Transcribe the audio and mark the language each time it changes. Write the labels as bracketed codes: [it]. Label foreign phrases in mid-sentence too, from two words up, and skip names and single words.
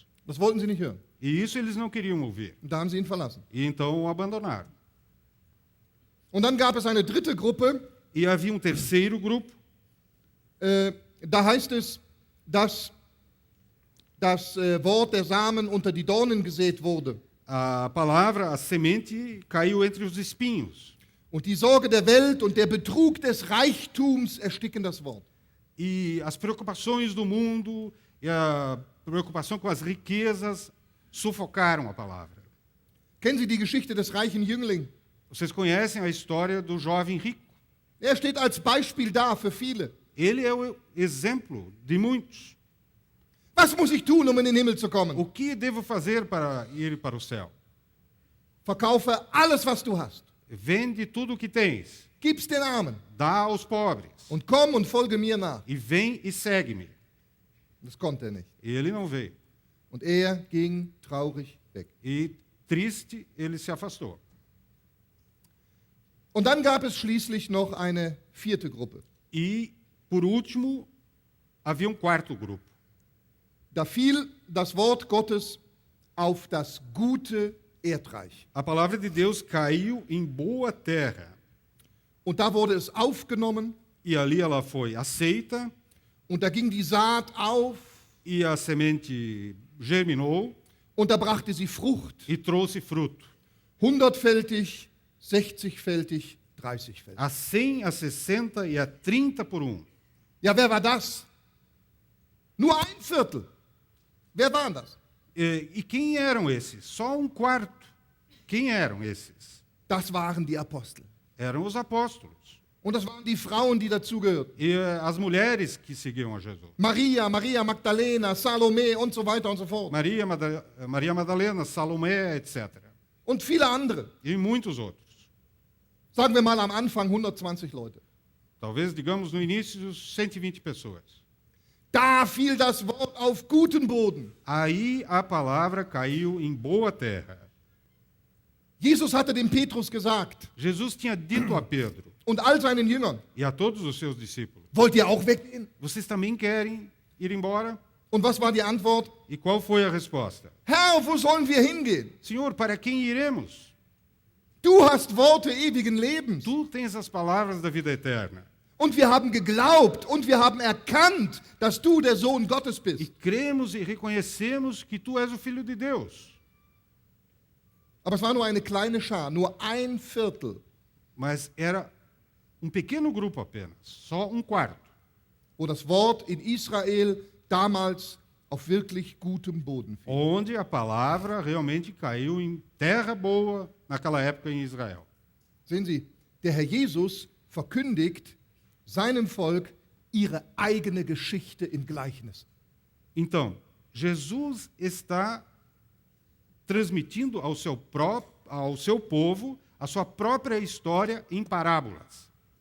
[de] Das wollten sie nicht hören. [pt] E isso eles não queriam ouvir. [de] Und da haben sie ihn verlassen. [pt] E então o abandonaram. [de] Und dann gab es eine dritte Gruppe, [pt] E havia um terceiro grupo, [de] da heißt es, dass das Wort der Samen unter die Dornen gesät wurde. [pt] a palavra, a semente, caiu entre os espinhos. [de] Und die Sorge der Welt und der Betrug des Reichtums ersticken das Wort. [pt] E as preocupações do mundo e a preocupação com as riquezas sufocaram a palavra. [de] Kennen Sie die Geschichte des reichen Jüngling? [pt] Vocês conhecem a história do jovem rico. [de] Er steht als Beispiel da für viele. [pt] Ele é o exemplo de muitos. [de] Was muss ich tun, um in den Himmel zu kommen? [pt] O que devo fazer para ir para o céu? [de] Verkaufe alles, was du hast. [pt] Vende tudo o que tens, [de] Gib's den Armen [pt] dá aos pobres [de] und komm und folge mir nach. [pt] e vem e segue-me. [de] Das konnte er nicht. [pt] E ele não veio. [de] Und er ging traurig weg. [pt] E triste, ele se afastou. [de] Und dann gab es schließlich noch eine vierte Gruppe. [pt] E, por último, havia um quarto grupo. [de] Da fiel das Wort Gottes auf das gute Erdreich. [pt] A palavra de Deus caiu em boa terra. [de] Und da wurde es aufgenommen [pt] E ali ela foi aceita, [de] und da ging die Saat auf [pt] e a semente germinou [de] und da brachte sie Frucht. [pt] e trouxe fruto. [de] 100-fältig, 60-fältig, 30-fältig. [pt] A 100, a 60 e a 30 por um. [de] Ja, wer war das? Nur ein Viertel. Wer waren das? [pt] E quem eram esses? Só um quarto. Quem eram esses? [de] Das waren die Apostel. [pt] Eram os apóstolos. [de] Und das waren die Frauen, die dazugehörten. [pt] E as mulheres que seguiam a Jesus. [de] Maria, Maria Magdalena, Salome und so weiter und so fort. [pt] Maria Madalena, Salomé, etc. [de] Und viele andere. [pt] E muitos outros. [de] Sagen wir mal am Anfang 120 Leute. [pt] Talvez, digamos, no início, 120 pessoas. [de] Da fiel das Wort auf guten Boden. [pt] Aí a palavra caiu em boa terra. [de] Jesus hatte dem Petrus gesagt [pt] Jesus tinha dito a Pedro [de] und all seinen Jüngern, [pt] e a todos os seus discípulos: [de] wollt ihr auch weggehen? [pt] vocês também querem ir embora? [de] Und was war die Antwort? [pt] E qual foi a resposta? [de] Herr, wo sollen wir hingehen? [pt] Senhor, para quem iremos? [de] Du hast Worte ewigen Lebens. [pt] Tu tens as palavras da vida eterna. [de] Und wir haben geglaubt und wir haben erkannt, dass du der Sohn Gottes [pt] E [de] bist. [pt] cremos e reconhecemos que tu és o Filho de Deus. [de] Aber es war nur eine kleine Schar, nur ein Viertel, [pt] Mas era um pequeno grupo apenas, só um quarto, [de] wo das Wort in Israel damals auf wirklich gutem Boden fiel. [pt] onde a palavra realmente caiu em terra boa naquela época em Israel. [de] Sehen Sie, der Herr Jesus verkündigt seinem Volk ihre eigene Geschichte in Gleichnissen. [pt] Então, Jesus está transmitindo ao seu povo a sua própria história em parábolas.